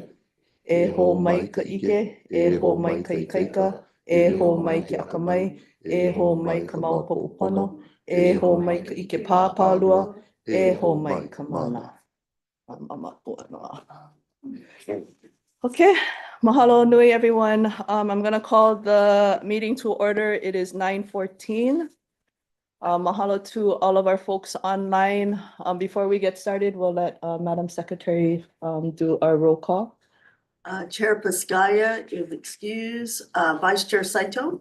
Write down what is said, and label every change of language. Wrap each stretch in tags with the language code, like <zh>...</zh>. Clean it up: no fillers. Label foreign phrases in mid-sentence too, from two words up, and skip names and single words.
<haw>E ho mai ka ike, e ho mai ka ikaika, e ho mai ke akamai, e ho mai ka maopopo pono, e ho mai ka ike pāpālua, e ho mai ka mana.</haw> <en>Okay,</en> <haw>mahalo nui</haw> <en>everyone. I'm gonna call the meeting to order. It is 9:14. Mahalo to all of our folks online. Before we get started, we'll let Madam Secretary do our roll call. Chair Piscaya is excused, Vice Chair Saito,</en>